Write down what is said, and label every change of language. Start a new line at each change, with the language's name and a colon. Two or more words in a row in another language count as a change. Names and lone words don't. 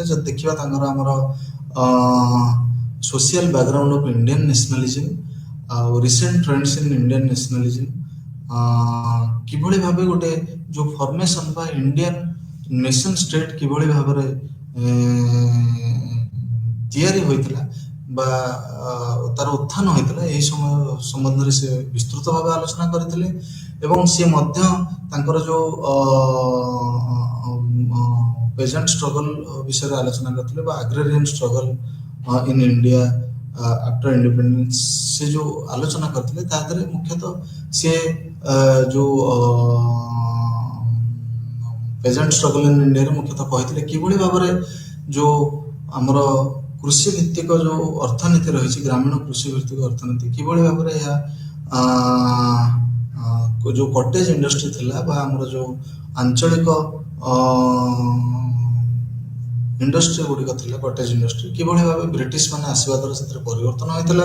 Odia: ଯଦି ଦେଖିବା ତାଙ୍କର ଆମର ସୋସିଆଲ ବ୍ୟାକଗ୍ରାଉଣ୍ଡ ଅଫ୍ ଇଣ୍ଡିଆନ ନ୍ୟାସନାଲିଜିମ୍ ଆଉ ରିସେଣ୍ଟ ଟ୍ରେଣ୍ଡସ୍ ଇନ୍ ଇଣ୍ଡିଆନ ନ୍ୟାସନାଲିଜିମ୍, କିଭଳି ଭାବେ ଗୋଟେ ଯୋଉ ଫର୍ମେସନ ବା
English: Indian nation state
Odia: କିଭଳି ଭାବରେ ତିଆରି ହୋଇଥିଲା ବା ତାର ଉତ୍ଥାନ ହୋଇଥିଲା, ଏହି ସମୟ ସମ୍ବନ୍ଧରେ ସେ ବିସ୍ତୃତ ଭାବେ ଆଲୋଚନା କରିଥିଲେ। ଏବଂ ସେ ମଧ୍ୟ ତାଙ୍କର ଯୋଉ
English: peasant struggle
Odia: ବିଷୟରେ ଆଲୋଚନା କରିଥିଲେ ବା
English: agrarian struggle in India after independence
Odia: ସେ ଯୋଉ ଆଲୋଚନା କରିଥିଲେ, ତା ଦେହରେ ମୁଖ୍ୟତଃ ସେ ଯୋଉ
English: peasant struggle in India
Odia: ରେ ମୁଖ୍ୟତଃ କହିଥିଲେ କିଭଳି ଭାବରେ ଯୋଉ ଆମର କୃଷି ଭିତ୍ତିକ ଯୋଉ ଅର୍ଥନୀତି ରହିଛି, ଗ୍ରାମୀଣ କୃଷି ଭିତ୍ତିକ ଅର୍ଥନୀତି କିଭଳି ଭାବରେ ଏହା ଯୋଉ
English: cottage industry
Odia: ଥିଲା ବା ଆମର ଯୋଉ ଆଞ୍ଚଳିକ ଇଣ୍ଡଷ୍ଟ୍ରି ଗୁଡ଼ିକ ଥିଲା
English: cottage industry,
Odia: କିଭଳି ଭାବେ ବ୍ରିଟିଶ ମାନେ ଆସିବା ଦ୍ୱାରା ସେଥିରେ ପରିବର୍ତ୍ତନ ହୋଇଥିଲା।